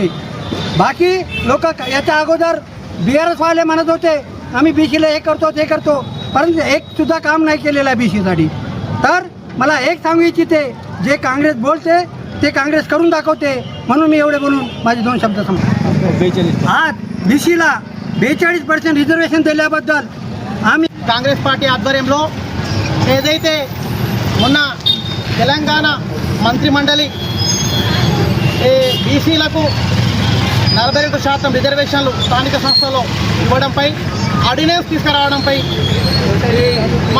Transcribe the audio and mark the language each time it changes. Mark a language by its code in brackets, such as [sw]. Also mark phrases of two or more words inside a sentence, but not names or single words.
[mr] बाकी लोक याच्या अगोदर BRS वाले म्हणत होते आम्ही बीसीला हे करतो ते करतो, परंतु एकसुद्धा काम नाही केलेलं आहे बीसीसाठी. तर मला एक सांगू इच्छिते, जे काँग्रेस बोलते ते काँग्रेस करून दाखवते. म्हणून मी एवढे बोलून माझे 2 शब्द संपवतो. आज बीसीला 42% రిజర్వేషన్ दिल्याबद्दल ఆమె [te] కాంగ్రెస్ పార్టీ ఆధ్వర్యంలో ఏదైతే మొన్న తెలంగాణ మంత్రి మండలి బీసీలకు 42% రిజర్వేషన్లు స్థానిక సంస్థల్లో ఇవ్వడంపై ఆర్డినెన్స్ తీసుకురావడంపై మా